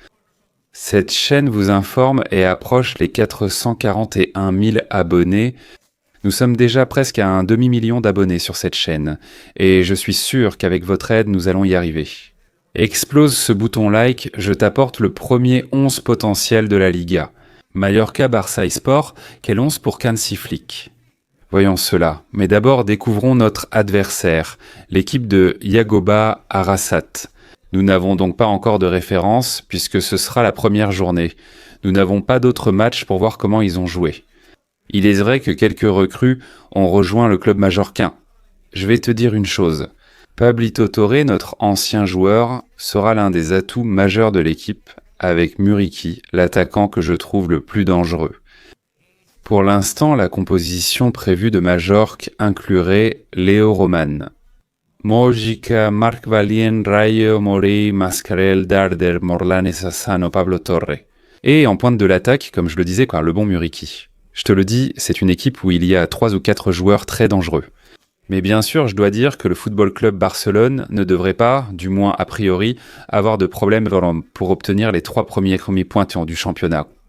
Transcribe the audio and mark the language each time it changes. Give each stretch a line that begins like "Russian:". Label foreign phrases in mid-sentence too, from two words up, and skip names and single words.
French: Cette chaîne vous informe et approche les 441 000 abonnés. Nous sommes déjà presque à un demi-million d'abonnés sur cette chaîne, et je suis sûr qu'avec votre aide, nous allons y arriver. Explose ce bouton like, je t'apporte le premier 11 potentiel de la Liga. Mallorca Barça eSport, quel 11 pour Hansi Flick. Voyons cela, mais d'abord découvrons notre adversaire, l'équipe de Yagoba Arrasat. Nous n'avons donc pas encore de référence, puisque ce sera la première journée. Nous n'avons pas d'autres matchs pour voir comment ils ont joué. Il est vrai que quelques recrues ont rejoint le club majorquin. Je vais te dire une chose, Pablito Torre, notre ancien joueur, sera l'un des atouts majeurs de l'équipe, avec Muriqi, l'attaquant que je trouve le plus dangereux. Pour l'instant, la composition prévue de Majorque inclurait Léo Roman, Mojica, Marc Valien, Rayo, Morey, Mascarel, Darder, Morlanes, Sassano, Pablo Torre. Et en pointe de l'attaque, comme je le disais, le bon Muriqi. Je te le dis, c'est une équipe où il y a 3 ou 4 joueurs très dangereux. Mais bien sûr, je dois dire que le Football Club Barcelone ne devrait pas, du moins a priori, avoir de problème pour obtenir les 3 premiers points du championnat.